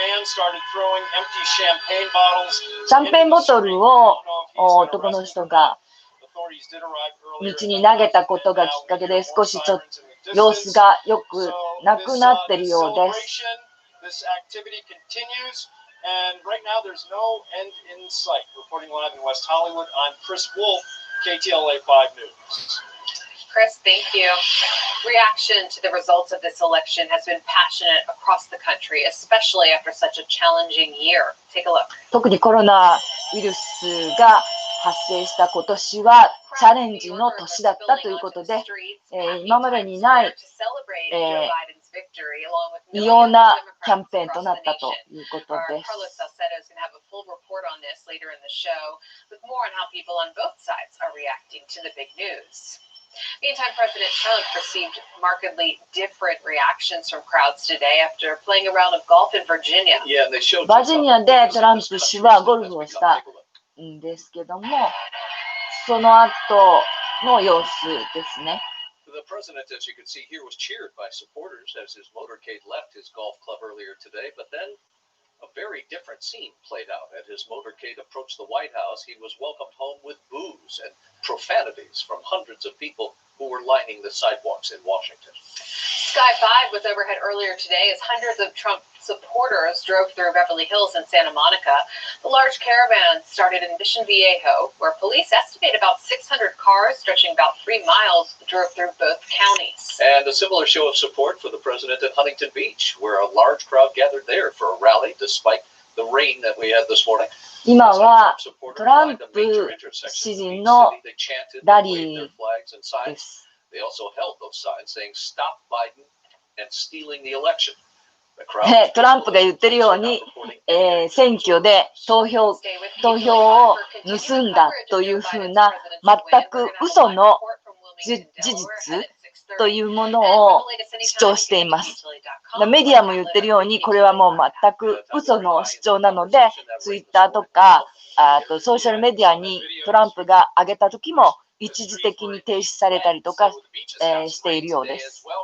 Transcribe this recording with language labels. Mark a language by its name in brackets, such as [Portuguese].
[Japanese] シャンペーンボトルを男の人が道に投げたことがきっかけで少しちょっと様子がよくなくなっているようです。 [English] And right now, there's no end in sight. Reporting live in West Hollywood, I'm Chris Wolf, KTLA 5 News. Chris, thank you. Reaction to the results of this election has been passionate across the country, especially after such a challenging year. Take a look. [Japanese] 特にコロナウイルスが発生した今年はチャレンジの年だったということで、今までにない、異様なキャンペーンとなったということです。 [English] Meantime, President Trump received markedly different reactions from crowds today after playing a round of golf in Virginia. [Japanese] バージニアでトランプ氏はゴルフをしたんですけども、その後の様子ですね。 [English] The president, as you can see here, was cheered by supporters as his motorcade left his golf club earlier today, but then a very different scene played out. As his motorcade approached the White House, he was welcomed home with boos and profanities from hundreds of people who were lining the sidewalks in Washington. Sky 5 was overhead earlier today as hundreds of Trump supporters drove through Beverly Hills and Santa Monica. The large caravan started in Mission Viejo, where police estimate about 600 cars stretching about 3 miles drove through both counties. And a similar show of support for the president at Huntington Beach, where a large crowd gathered there for a rally despite the rain that we had this morning. [Japanese] 今はトランプ支持のラリーです。 [English] They also held those signs saying "Stop Biden and stealing the election." [Japanese] トランプが言ってるように、選挙で投票を盗んだというふうな全く嘘の事実というものを主張しています。メディアも言ってるように、これはもう全く嘘の主張なので、ツイッターとかソーシャルメディアにトランプが上げた時も一時的に停止されたりとか、しているようです。